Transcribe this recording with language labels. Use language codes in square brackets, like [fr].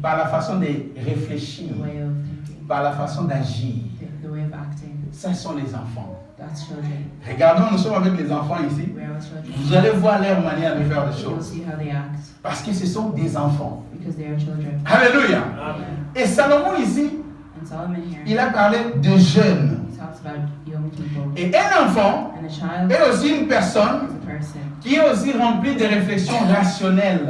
[fr] par la façon de réfléchir, [en] the way of thinking, [fr] par la façon d'agir. [en] the way of acting. [fr] Ça sont les enfants. [en] That's children. [fr] Regardons, nous sommes avec les enfants ici. [en] We are with children. [fr] Vous allez voir leur manière de faire les [en] You'll [fr] choses. [en] see how they act [fr] Parce que ce sont des enfants. [en] because they are children. [fr] Alléluia. Amen. Et Salomon ici, [en] And Solomon here, [fr] il a parlé de jeunes. [en] he talks about young people. [fr] Et un enfant [en] And a child [fr] est aussi une personne [en] is a person [fr] qui est aussi remplie de réflexions rationnelles.